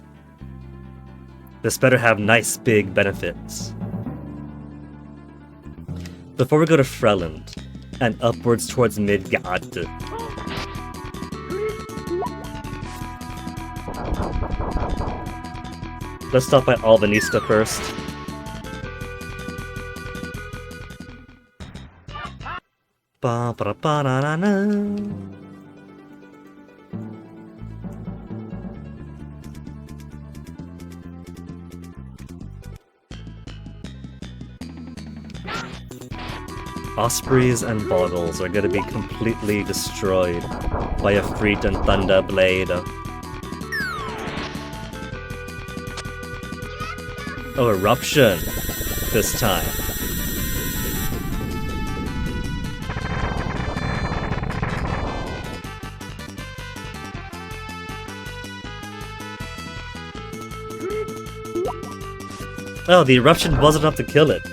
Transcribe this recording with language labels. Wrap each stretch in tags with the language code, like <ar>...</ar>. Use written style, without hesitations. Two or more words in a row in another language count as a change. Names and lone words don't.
<en>This better have nice big benefits. Before we go to Freland, and upwards towards Midgard. Let's stop by Alvanista first. Ba ba ba na na na. Ospreys and Boggles are gonna be completely destroyed by a Freet and Thunder Blade. Oh, Eruption! This time. Oh, the Eruption wasn't enough to kill it.</en>